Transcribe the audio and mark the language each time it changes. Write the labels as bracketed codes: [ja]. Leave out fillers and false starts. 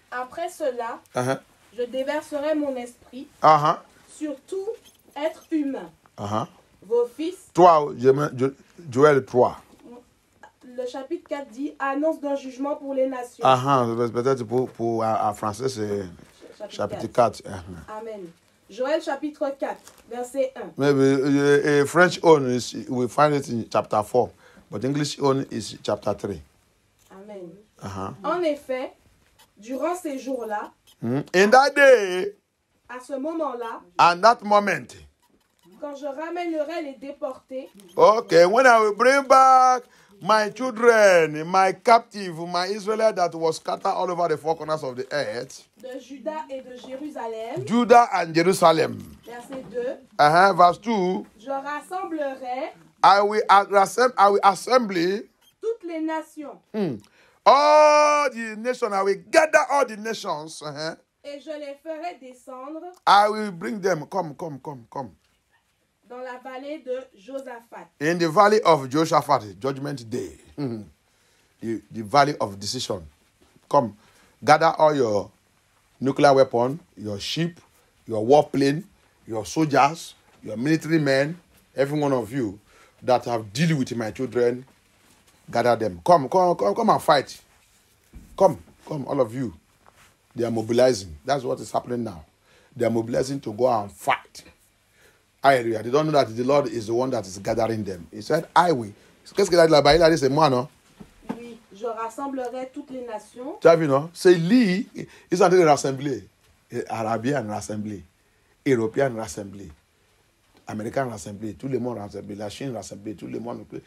[fr] Après cela, je déverserai mon esprit sur tout être humain. Vos fils. 3, Joël 3. Le chapitre 4 dit annonce d'un jugement pour les nations. Peut-être pour en français, c'est chapitre 4. Amen. Joël chapitre 4, verset 1. [en] Maybe French own is, we find it in chapter 4, but English own is chapter 3. Amen. [fr] En effet, durant ces jours-là, [en] in that day, [fr] à ce moment-là, [en] and that moment, [fr] quand je ramènerai les déportés, [en] okay, when I will bring back my children, my captive, my Israelites that was scattered all over the four corners of the earth, [fr] de Juda et de Jérusalem, [en] Judah and Jerusalem. [fr] Verset 2. [en] Verse 2. [fr] Je rassemblerai [en] I will assemble [fr] toutes les nations. [en] All the nations. I will gather all the nations. Et je les ferai descendre. I will bring them. Come. Dans la vallée de Josaphat. In the valley of Josaphat, Judgment Day. The valley of decision. Come, gather all your nuclear weapon, your ship, your warplane, your soldiers, your military men, every one of you that have dealt with my children, gather them. Come and fight. Come, all of you. They are mobilizing. That's what is happening now. They are mobilizing to go and fight. Hallelujah. They don't know that the Lord is the one that is gathering them. He said, I will. [fr] Qu'est-ce qu'il a dit là-bas? Il a dit, c'est moi, non? Oui, je rassemblerai toutes les nations. Tu as vu, non? C'est lui, ils sont en train de rassembler. Arabiens rassembler. Européens rassembler. Américains rassembler. Tout le monde rassembler. La Chine rassembler. Tout le monde.